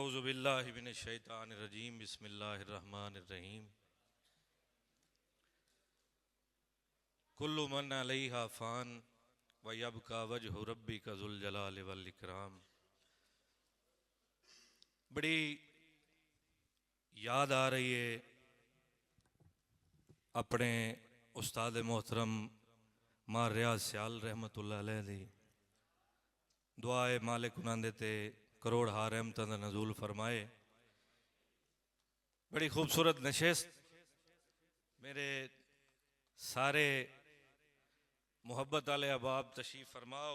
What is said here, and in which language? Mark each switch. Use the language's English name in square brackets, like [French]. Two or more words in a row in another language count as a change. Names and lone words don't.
[Arabic] أعوذ بالله من الشيطان الرجيم بسم الله الرحمن الرحيم. كل من عليها فان ويبقى وجه ربك ذو الجلال والإكرام. [Punjabi] بڑی یاد آ رہی ہے اپنے استاد محترم مار ریاض سیال [Arabic] رحمة الله عليه [Punjabi] دی دعا ہے مالک انہوں نے تے کروڑ ہار رحمتاں دا نزول فرمائے. بڑی خوبصورت نشست، میرے سارے محبت والے احباب تشریف فرماؤ.